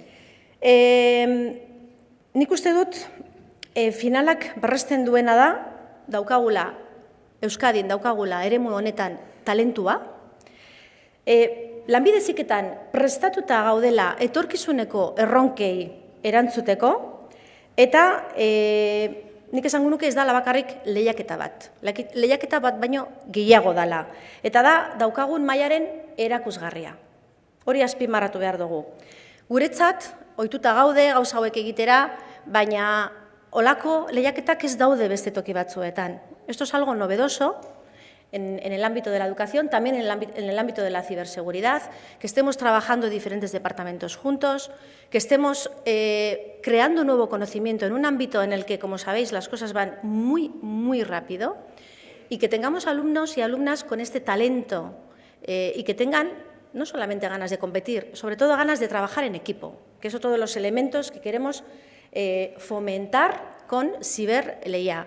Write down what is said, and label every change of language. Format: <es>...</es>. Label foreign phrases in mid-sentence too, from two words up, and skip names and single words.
<eu>Nik uste dut, finalak berresten duena da, Euskadin daukagula eremu honetan talentua, Lanbide Heziketan prestatuta gaudela etorkizuneko erronkei erantzuteko, eta nik esango nuke ez dala bakarrik lehiaketa bat. Lehiaketa bat baino gehiago dala. Eta da, daukagun mailaren erakusgarria. Hori azpimarratu behar dugu. Guretzat, ohituta gaude gauza hauek egitera, baina holako lehiaketak ez daude beste toki batzuetan.</eu> <es>Esto es algo novedoso en el ámbito de la educación, también en el ámbito de la ciberseguridad, que estemos trabajando diferentes departamentos juntos, que estemos creando nuevo conocimiento en un ámbito en el que, como sabéis, las cosas van muy, muy rápido, y que tengamos alumnos y alumnas con este talento y que tengan no solamente ganas de competir, sobre todo ganas de trabajar en equipo, que es otro de los elementos que queremos fomentar con Ciberleia.</es>